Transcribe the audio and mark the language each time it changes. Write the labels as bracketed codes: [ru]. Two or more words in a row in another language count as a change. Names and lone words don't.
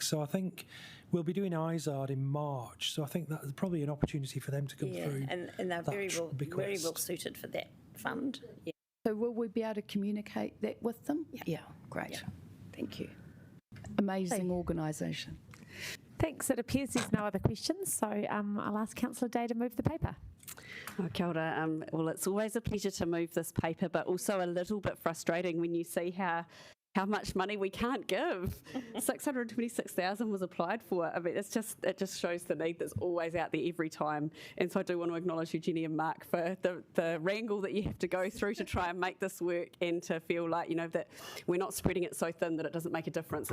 [en] So I think we'll be doing Izard in March. So I think that's probably an opportunity for them to come through. And they're very well suited for that fund. Yeah. So will we be able to communicate that with them? Yeah, great. Yeah. Thank you. Amazing organisation. Thanks. It appears there's no other questions, so I'll ask Councillor Day to move the paper. [mi] Oh, kia ora. [en] Well, it's always a pleasure to move this paper, but also a little bit frustrating when you see how much money we can't give. 626,000 was applied for. I mean, it just shows the need that's always out there every time. And so I do want to acknowledge Eugenie and Mark for the wrangle that you have to go through to try and make this work, and to feel like, that we're not spreading it so thin that it doesn't make a difference.